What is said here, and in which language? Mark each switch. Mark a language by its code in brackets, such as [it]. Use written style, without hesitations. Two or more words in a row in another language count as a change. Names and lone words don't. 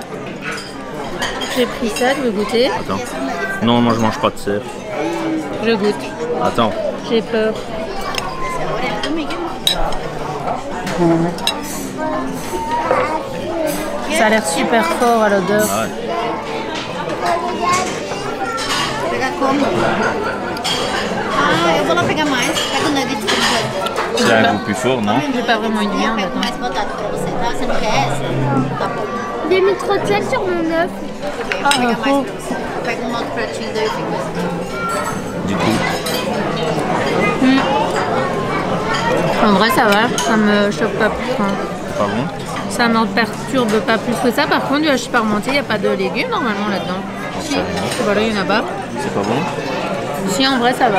[fr] J'ai pris ça, je veux goûter. Attends. Non, moi je mange pas de cerf. Je goûte. Attends. J'ai peur. Ça a l'air super fort à l'odeur. Ah ouais. [pt] Pegar como? Ah, eu vou lá pegar mais. Pega o nugget de frango. [fr] C'est un goût plus fort, non? J'ai pas vraiment une [pt] Eu [fr] viande. [pt] pego [fr] Attends. [pt] mais batata pra você, tá? Você não quer essa? Tá bom. [fr] J'ai mis trop de sel sur mon œuf. [pt] Eu vou pegar mais pra você. Eu pego um outro pratinho, daí eu fico assim. [fr] Du coup. En vrai, ça va. Ça me choque pas plus. Enfin, Pas bon? ça me perturbe pas plus que ça. Par contre, du hachis parmentier, il n'y a pas de légumes normalement là-dedans. Si. Voilà, il y en a pas. C'est pas bon? Si, en vrai, ça va.